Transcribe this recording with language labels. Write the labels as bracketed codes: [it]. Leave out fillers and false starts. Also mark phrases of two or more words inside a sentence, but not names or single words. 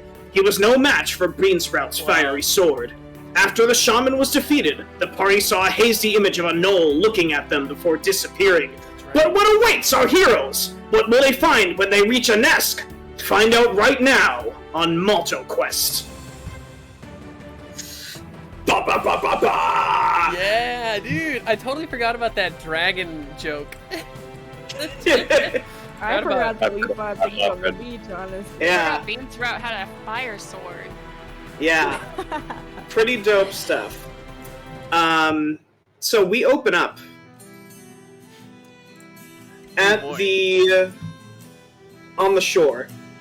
[en] He was no match for Beansprout's fiery sword. After the shaman was defeated, the party saw a hazy image of a Gnoll looking at them before disappearing. But what awaits our heroes? What will they find when they reach Anesk? Find out right now on Malt-O-Quest. Ba ba ba ba ba! Yeah, dude. I totally forgot about that dragon joke. I forgot that we fought bees on the beach, honestly. Yeah. Beansprout had a fire sword. Yeah. Pretty dope stuff. So we open up at on the shore.